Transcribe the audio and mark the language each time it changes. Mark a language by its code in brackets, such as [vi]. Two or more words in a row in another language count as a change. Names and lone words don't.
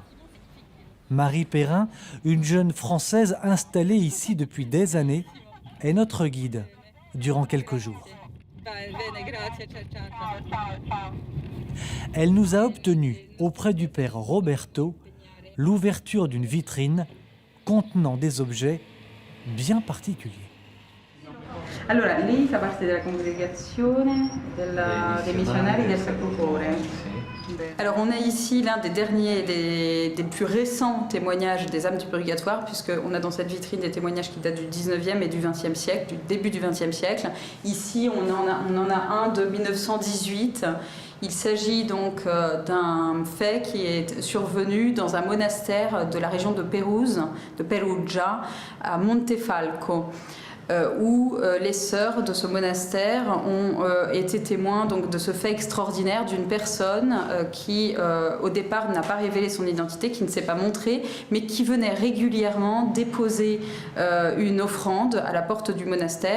[fr] Marie Perrin, une jeune Française installée ici depuis des années, est notre guide durant quelques jours. Elle nous a obtenu, auprès du père Roberto, l'ouverture d'une vitrine contenant des objets bien particulier. [it] Allora, lei fa parte della congregazione dei missionari del Sacro Cuore. Sì. [fr] Alors on a ici l'un des derniers, des plus récents témoignages des âmes du purgatoire, puisqu'on a dans cette vitrine des témoignages qui datent du 19e et du 20e siècle, du début du 20e siècle. Ici on en a un de 1918. Il s'agit donc d'un fait qui est survenu dans un monastère de la région de Pérouse, de Perugia, à Montefalco, où les sœurs de ce monastère ont été témoins donc, de ce fait extraordinaire d'une personne qui, au départ, n'a pas révélé son identité, qui ne s'est pas montrée, mais qui venait régulièrement déposer une offrande à la porte du monastère.